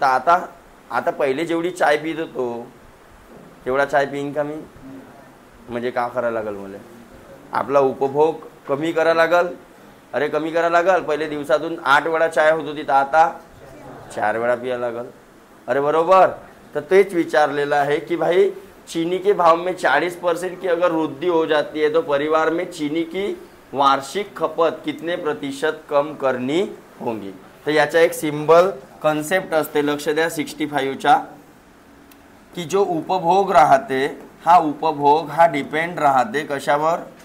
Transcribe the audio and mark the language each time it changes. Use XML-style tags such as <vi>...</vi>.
<mr>तर आता पहिले जेवढी चाय पित होतो तेवढा चाय पिईन का मी? म्हणजे का करायला लागेल मला? आपला उपभोग कमी करायला लागेल. अरे कमी करायला लागेल. पहिले दिवसातून 8 वेळा चाय होत होती तर आता 4 वेळा पियाला लागेल. अरे बरोबर. तर तेच विचारलेलं आहे की</mr> <hi>भाई चीनी के भाव में 40% की अगर वृद्धि हो जाती है तो परिवार में चीनी की वार्षिक खपत कितने प्रतिशत कम करनी होगी.</hi> <mr>तर याचा एक सिंबल कन्सेप्ट असते, लक्ष द्या 65चा, की जो उपभोग राहते हा उपभोग हा डिपेंड राहते कशावर?</mr>